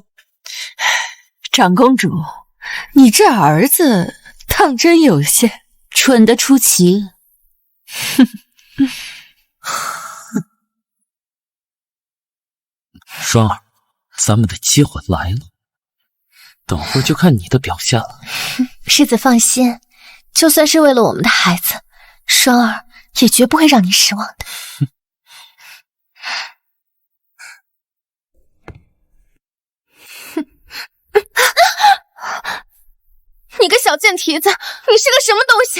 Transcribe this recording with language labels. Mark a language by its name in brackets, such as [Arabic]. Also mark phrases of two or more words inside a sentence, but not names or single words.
[Chinese] 長公主，你這兒子當真有些蠢得出奇。雙兒，咱們的機會來了，等會兒就看你的表現了。世子放心， 就算是为了我们的孩子，双儿也绝不会让你失望的。你个小贱蹄子，你是个什么东西？